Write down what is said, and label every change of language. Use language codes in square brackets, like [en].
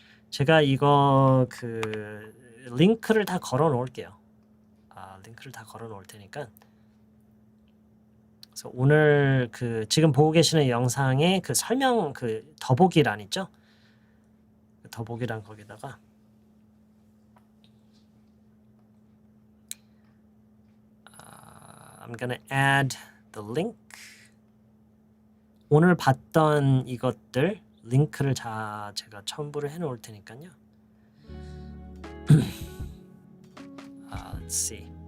[ko] 제가 이거 그 링크를 다 걸어 놓을게요. 링크를 다 걸어 놓을 테니까. 그래서 오늘 그 지금 보고 계시는 영상에 그 설명 그 더보기란 있죠? 더보기란 거기다가 [en] I'm gonna add the link. [ko] 오늘 봤던 이것들 링크를 다 제가 첨부를 해 놓을 테니까요. [en] Let's see.